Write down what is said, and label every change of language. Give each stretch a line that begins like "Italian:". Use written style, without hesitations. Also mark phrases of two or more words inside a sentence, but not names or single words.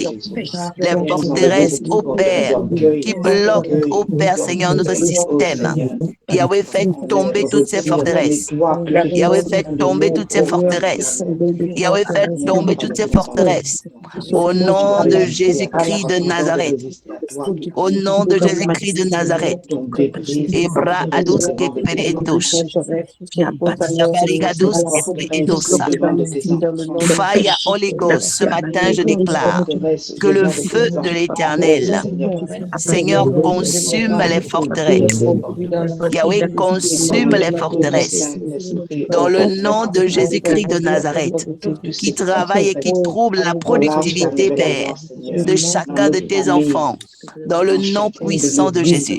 French: Les forteresses, au Père, qui bloquent, au Père, Seigneur, notre système. Yahweh, faites tomber toutes ces forteresses. Yahweh, faites tomber toutes ces forteresses. Yahweh, faites tomber toutes ces forteresses. Au nom de Jésus-Christ de Nazareth. Au nom de Jésus-Christ de Nazareth. Ebra adus keperetos. Yabarigadus keperetos.
English: Fire Holy Ghost,
French: ce matin je déclare que le feu de l'Éternel, Seigneur, consume les forteresses. Yahweh, consume les forteresses. Dans le nom de Jésus-Christ de Nazareth, qui travaille et qui trouble la productivité, Père, de chacun de tes enfants, dans le nom puissant de Jésus.